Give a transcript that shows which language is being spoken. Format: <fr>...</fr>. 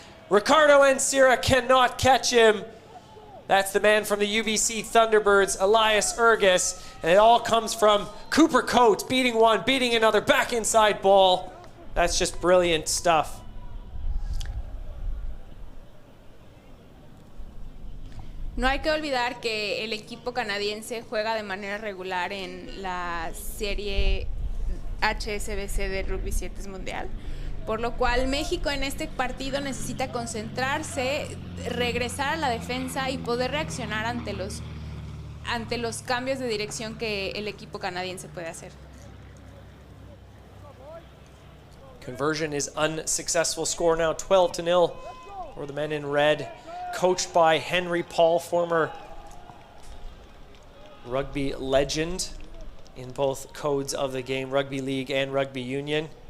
<en>Ricardo Encira cannot catch him. That's the man from the UBC Thunderbirds, Elias Urgas. And it all comes from Cooper Coates, beating one, beating another, back inside ball. That's just brilliant stuff.</en> <es>No hay que olvidar que el equipo canadiense juega de manera regular en la serie HSBC de Rugby 7 Mundial, por lo cual México en este partido necesita concentrarse, regresar a la defensa y poder reaccionar ante los cambios de dirección que el equipo canadiense puede hacer.</es> <en>Conversion is unsuccessful. Score now 12-0 for the men in red. Coached by Henry Paul, former rugby legend in both codes of the game, rugby league and rugby union.</en>